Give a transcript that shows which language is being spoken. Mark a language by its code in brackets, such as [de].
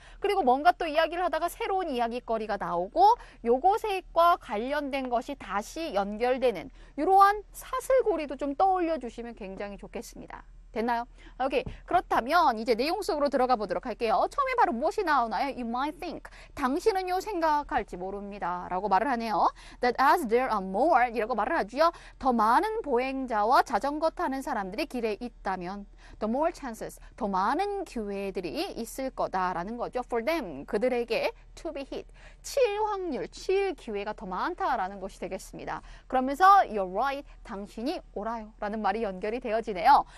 [ko] 그리고 뭔가 또 이야기를 하다가 새로운 이야기거리가 나오고 요것과 관련된 것이 다시 연결되는 이러한 사슬고리도 좀 떠올려 주시면 굉장히 좋겠습니다. 됐나요? 오케이. 그렇다면 이제 내용 속으로 들어가 보도록 할게요. 처음에 바로 무엇이 나오나요? [en] You might think. [ko] 당신은요 생각할지 모릅니다. 라고 말을 하네요. [en] That as there are more [ko] 이라고 말을 하죠. 더 많은 보행자와 자전거 타는 사람들이 길에 있다면 [en] the more chances, [ko] 더 많은 기회들이 있을 거다라는 거죠. [en] For them, [ko] 그들에게 [en] to be hit, [ko] 칠 확률, 칠 기회가 더 많다라는 것이 되겠습니다. 그러면서 [en] you're right, [ko] 당신이 옳아요 라는 말이 연결이 되어지네요.